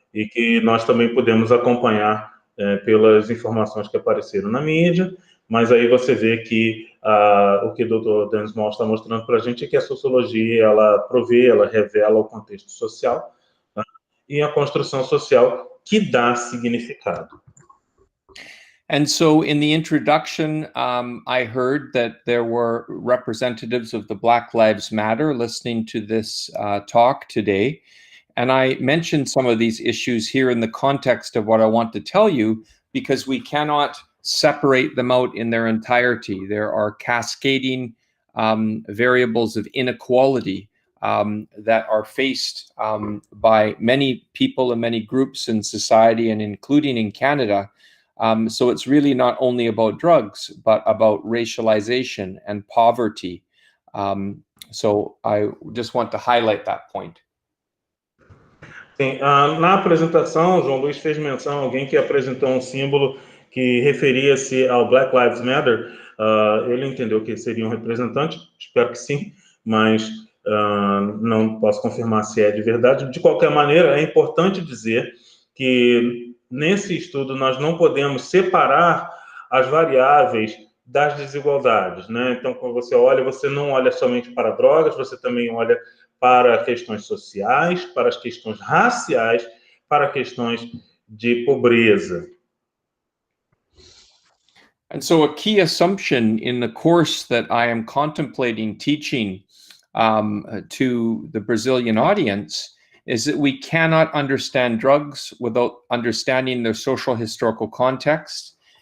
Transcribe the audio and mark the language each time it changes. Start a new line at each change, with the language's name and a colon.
Portuguese: E que nós também podemos acompanhar pelas informações que apareceram na mídia, mas aí você vê que o que o Dr. Dan Small está mostrando para a gente é que a sociologia, ela provê, ela revela o contexto social, tá? E a construção social que dá significado.
English: And so in the introduction, I heard that there were representatives of the Black Lives Matter listening to this talk today. And I mentioned some of these issues here in the context of what I want to tell you, because we cannot separate them out in their entirety. There are cascading variables of inequality that are faced by many people and many groups in society, and including in Canada. So it's really not only about drugs, but about racialization and poverty. So I just want to highlight that point.
Portuguese: Sim, na apresentação, João Luiz fez menção a alguém que apresentou um símbolo que referia-se ao Black Lives Matter. Ele entendeu que seria um representante, espero que sim, mas não posso confirmar se é de verdade. De qualquer maneira, é importante dizer que nesse estudo, nós não podemos separar as variáveis das desigualdades, né? Então, quando você olha, você não olha somente para drogas, você também olha para questões sociais, para as questões raciais, para questões de pobreza.
English: And so a key assumption in the course that I am contemplating teaching to the Brazilian audience is that we cannot understand drugs without understanding their social historical context.